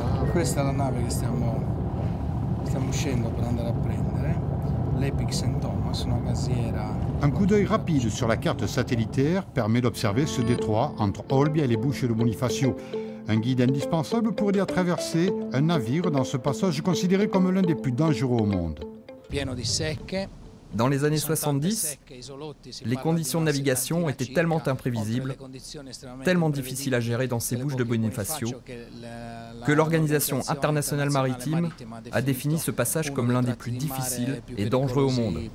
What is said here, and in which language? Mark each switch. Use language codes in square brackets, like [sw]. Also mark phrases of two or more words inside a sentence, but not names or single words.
[it] Questa è la nave che stiamo uscendo per andare a prendere, l'Epic St. Thomas, una gaziera. [fr] Un coup d'œil rapide sur la carte satellitaire permet d'observer ce détroit entre Olbia et les Bouches de Bonifacio. Un guide indispensable pour aider à traverser un navire dans ce passage considéré comme l'un des plus dangereux au monde. [it] Pieno di secche. [fr] Dans les années 70, les conditions de navigation étaient tellement imprévisibles, tellement difficiles à gérer dans ces Bouches de Bonifacio, que l'Organisation internationale maritime a défini ce passage comme l'un des plus difficiles et dangereux au monde.